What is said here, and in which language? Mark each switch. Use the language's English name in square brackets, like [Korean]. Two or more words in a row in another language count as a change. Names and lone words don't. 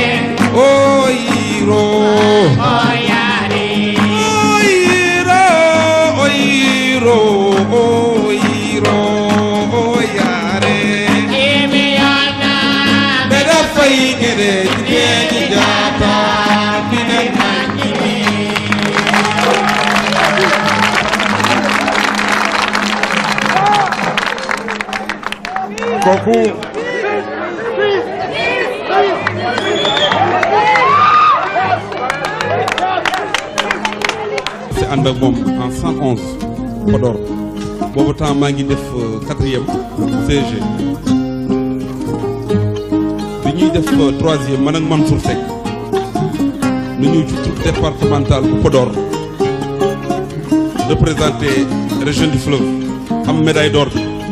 [Wolof] o yiro oyare o yiro o yiro o yare Akimi yona beda faygide tine jata bina kooku c'est ànd ak moom en 111 Podor boobu temps maa ngi def 4e CG bi ñuy def 3e man ak Mansour Seck nu ñëw ci [French] troupe départementale [Wolof] bu Podor [French] représenté région du fleuve [Wolof] am [French] médaille d'or [Wolof] bi